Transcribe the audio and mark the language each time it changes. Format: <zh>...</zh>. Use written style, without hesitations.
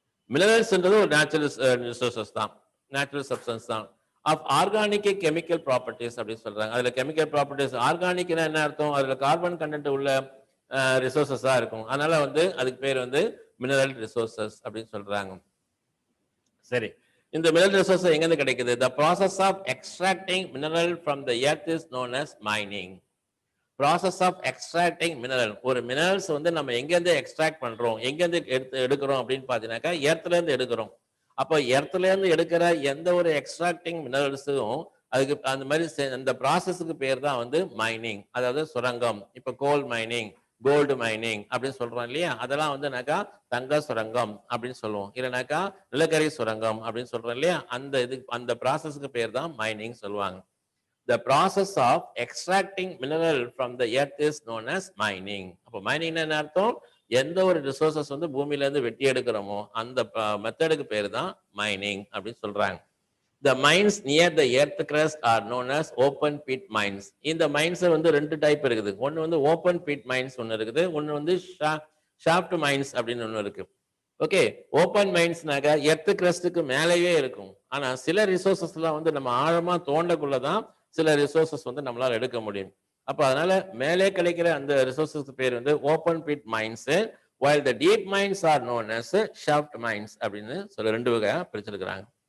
<ta>மினரல்ஸ்ன்றது ஒரு natural resources தான், natural substance தான் ஆஃப் ஆர்கானிக் கெமிக்கல் ப்ராப்பர்ட்டிஸ் அப்படின்னு சொல்றாங்க. அதுல கெமிக்கல் ப்ராப்பர்ட்டிஸ், ஆர்கானிக்னா என்ன அர்த்தம்? அதுல கார்பன் கண்டென்ட் உள்ள ரிசோர்சஸா இருக்கும். அதனால வந்து அதுக்கு பேர் வந்து மினரல் ரிசோர்சஸ் அப்படின்னு சொல்றாங்க. சரி, இந்த மினரல் ரிசோர்ஸ் எங்க இருந்து கிடைக்குது?</ta> <en>The process of extracting mineral from the earth is known as mining. Process of extracting mineral,</en> <ta>ஒரு மினரல்ஸ் வந்து நம்ம எங்க இருந்து எக்ஸ்ட்ராக்ட் பண்றோம், எங்க இருந்து எடுக்கிறோம் அப்படின்னு பாத்தீங்கன்னாக்கா எர்த்ல இருந்து எடுக்கிறோம். அப்போ எர்த்ல இருந்து எடுக்கிற எந்த ஒரு எக்ஸ்ட்ராக்டிங் மினரல்ஸும் அதுக்கு அந்த மாதிரி அந்த ப்ராசஸுக்கு பேர் தான் வந்து மைனிங், அதாவது சுரங்கம். இப்போ கோல் மைனிங், கோல்டு மைனிங் அப்படின்னு சொல்றோம் இல்லையா, அதெல்லாம் வந்துனாக்கா தங்க சுரங்கம் அப்படின்னு சொல்லுவோம், இல்லைனாக்கா நிலக்கரி சுரங்கம் அப்படின்னு சொல்றோம் இல்லையா, அந்த ப்ராசஸ்க்கு பேர் தான் மைனிங் சொல்லுவாங்க.</ta> <en>The process of extracting mineral from the earth is known as mining.</en> <ta>அப்போ மைனிங் என்ன அர்த்தம்? எந்த ஒரு ரிசோர்சஸ் வந்து பூமியில இருந்து வெட்டி எடுக்கிறோமோ அந்த மெத்தடுக்கு பேர் தான் மைனிங் அப்படின்னு சொல்றாங்க.</ta> <en>The mines near the earth crust are known as open pit mines.</en> <ta>இந்த மைன்ஸ் வந்து ரெண்டு டைப் இருக்குது. ஒன்னு வந்து ஓப்பன் பிட் மைன்ஸ் ஒன்னு இருக்குது, ஒன்னு வந்து ஷாஃப்ட் மைன்ஸ் அப்படின்னு ஒன்னு இருக்கு. ஓகே, ஓப்பன் மைன்ஸ்னாக்க எர்த் கிரஸ்டுக்கு மேலேயே இருக்கும். ஆனா சில ரிசோர்சஸ்லாம் வந்து நம்ம ஆழமா தோண்டக்குள்ளதான் சில ரிசோர்சஸ் வந்து நம்மளால எடுக்க முடியும். அப்ப அதனால மேலே கிடைக்கிற அந்த ரிசோர்சஸ் பேர் வந்து open bit mines,</ta> <en>while the deep mines are known as shaft mines</en> <ta>அப்படின்னு சொல்ல ரெண்டு வகையா பிரிச்சிருக்கிறாங்க.</ta>